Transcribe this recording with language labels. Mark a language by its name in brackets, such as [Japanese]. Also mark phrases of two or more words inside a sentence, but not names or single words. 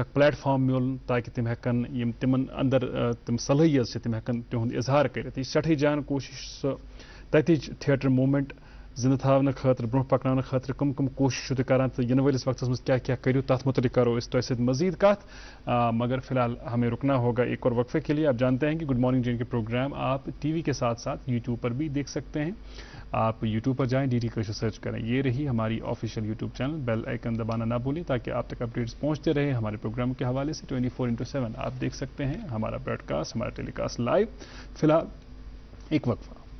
[Kashmiri] اکھ پلیٹ فارم میلُن تاکہِ تِم ہٮ۪کن یِم تِمن اندر تِم صلٲحیت چھِ تِم ہٮ۪کن تِہُنٛد اظہار کٔرِتھ یہِ چھِ سٮ۪ٹھٕے جان کوٗشِش سۄ تتِچ تھیٹر موٗمینٹ زندٕ تھاونہٕ خٲطرٕ برونٛہہ پکناونہٕ خٲطرٕ کم کم کوٗشِش چھِو تُہۍ کران تہٕ یِنہٕ وٲلِس وقتس منٛز کیٛاہ کیٛاہ کٔرِو تتھ متعلق کرو أسۍ تۄہہِ سۭتۍ مزید کتھ [Urdu] مگر فی الحال ہمیں رکنا ہوگا ایک اور وقفے کے لیے آپ جانتے ہیں کہ گڈ مارننگ جے کے پروگرام آپ ٹی وی کے ساتھ ساتھ یوٹیوب پر بھی دیکھ سکتے ہیں آپ یوٹیوب پر جائیں ڈی ڈی کشمیر سرچ کریں یہ رہی ہماری [English] official YouTube channel bell icon [Urdu] دبانا نہ بھولیں تاکہ آپ تک اپڈیٹس پہنچتے رہے ہمارے پروگرام کے حوالے سے 24/7 آپ دیکھ سکتے ہیں ہمارا براڈ کاسٹ ہمارا [English] telecast live [Urdu] فی الحال ایک وقفہ